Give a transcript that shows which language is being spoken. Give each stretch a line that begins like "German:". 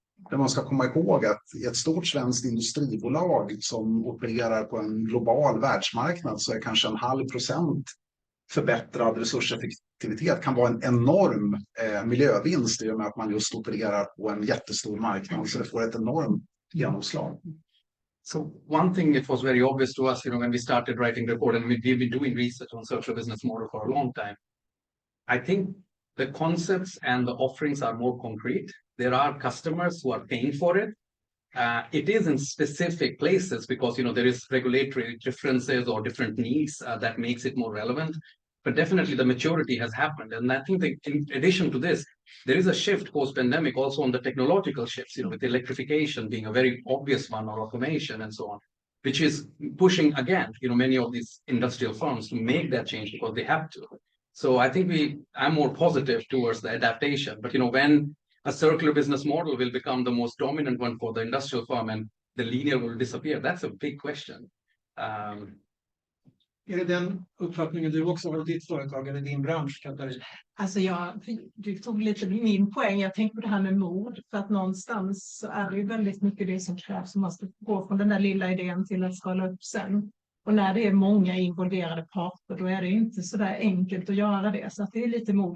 Swedish: Det man ska komma ihåg att i ett stort svenskt industribolag som opererar på en global världsmarknad så är kanske 0,5% förbättrad resurseffektivitet kan vara en enorm miljövinst i och med att man just opererar på en jättestor marknad. Så det får ett enormt genomslag.
English: So one thing it was very obvious to us, when we started writing the report, and we've been doing research on circular business model for a long time. I think the concepts and the offerings are more concrete. There are customers who are paying for it. It is in specific places because there is regulatory differences or different needs that makes it more relevant. But definitely the maturity has happened, and I think that in addition to this, there is a shift post-pandemic also on the technological shifts. With electrification being a very obvious one, or automation and so on, which is pushing again, many of these industrial firms to make that change because they have to. So I think I'm more positive towards the adaptation. But when a circular business model will become the most dominant one for the industrial firm and the linear will disappear, that's a big question.
Swedish: Är det den uppfattningen du också har i ditt företag eller din bransch, Katarina? Alltså du tog lite min poäng. Jag tänker på det här med mod. För att någonstans så är det ju väldigt mycket det som krävs. Man måste gå från den där lilla idén till att skala upp sen. Och när det är många involverade parter, då är det inte så där enkelt att göra det. Så att det är lite mod.